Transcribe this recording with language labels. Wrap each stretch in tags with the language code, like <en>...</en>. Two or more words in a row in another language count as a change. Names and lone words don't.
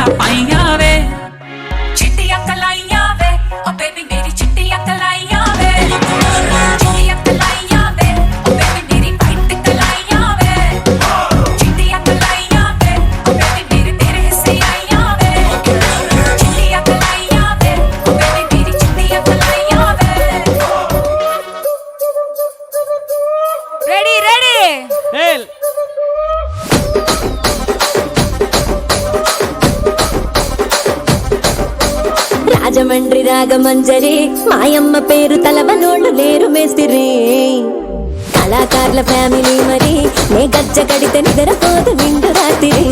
<pa>ਪਾਈਆਂ ਵੇ ਚਿੱਟੀਆਂ ਕਲਾਈਆਂ ਵੇ ਓ ਬੇਬੀ ਮੇਰੀ ਚਿੱਟੀਆਂ ਕਲਾਈਆਂ ਵੇ ਚਿੱਟੀਆਂ ਕਲਾਈਆਂ ਵੇ ਓ ਬੇਬੀ ਮੇਰੀ ਵਾਈਟ ਕਲਾਈਆਂ ਵੇ ਚਿੱਟੀਆਂ ਕਲਾਈਆਂ ਵੇ ਓ ਬੇਬੀ ਮੇਰੇ ਤੇਰੇ ਹਿੱਸੇ ਆਈਆਂ ਵੇ ਚਿੱਟੀਆਂ ਕਲਾਈਆਂ ਵੇ ਓ ਬੇਬੀ ਮੇਰੀ ਚਿੱਟੀਆਂ ਕਲਾਈਆਂ ਵੇ</pa> <en>ready ready</en> <te>రాజమండ్రి రాగమంజరి మాయమ్మ పేరు తలవనోళ్ళు లేరు మేస్తిరి కళాకారుల ఫ్యామిలీ మరి నే గజ్జ కడితే నిద్రపోదు నిండు రాత్రి</te>